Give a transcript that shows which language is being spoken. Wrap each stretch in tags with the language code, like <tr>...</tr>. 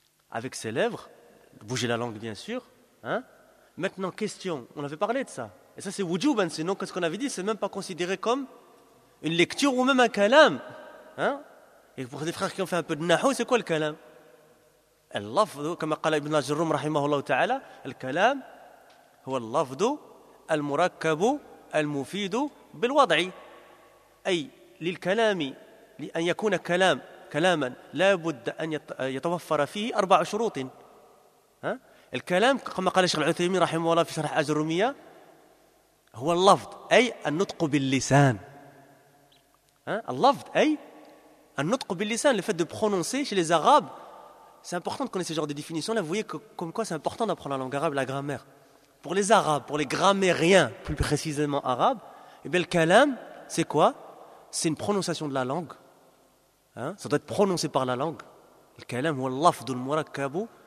<fr>avec ses lèvres, bouger la langue bien sûr. Hein? Maintenant, question, on avait parlé de ça. Et ça c'est wujub, sinon qu'est-ce qu'on avait dit, c'est même pas considéré comme une lecture ou même un kalam. Hein? Et pour des frères qui ont fait un peu de nahou, c'est quoi le kalam?</fr> <ar>اللفظ كما قال ابن جرم رحمه الله تعالى الكلام هو اللفظ المركب المفيد بالوضع أي للكلام لأن يكون كلام كلاما لا بد أن يتوفر فيه أربع شروط الكلام كما قال الشيخ العثيمين رحمه الله في شرح الجرمية هو اللفظ أي النطق باللسان اللفظ أي النطق باللسان</ar> <fr>le fait de prononcer chez les Arabes. C'est important de connaître ce genre de définition-là. Vous voyez que, comme quoi c'est important d'apprendre la langue arabe, la grammaire. Pour les Arabes, pour les grammairiens, plus précisément arabes, eh bien, le kalam, c'est quoi? C'est une prononciation de la langue. Hein? Ça doit être prononcé par la langue. Le kalam, ou l'afd, ou le murakkab.</fr>